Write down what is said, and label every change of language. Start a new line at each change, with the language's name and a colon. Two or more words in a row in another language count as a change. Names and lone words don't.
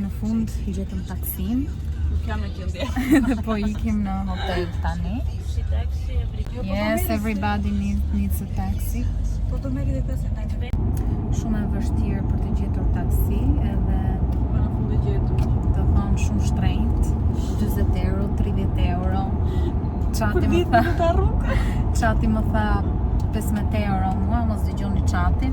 Albanian: fund gjetëm taksin. Nuk jam në gjendje. Dhe po ikim në hotel tani.
English: Yes, everybody needs a taxi.
Albanian: Po do merri dhe pesë taksi. Shumë e vështirë për të gjetur taksi edhe Po në fund e gjetur. të thonë shumë shtrenjt, 20 euro, 30 euro. Çati më tha 15 euro, mua mos dëgjoni çatin.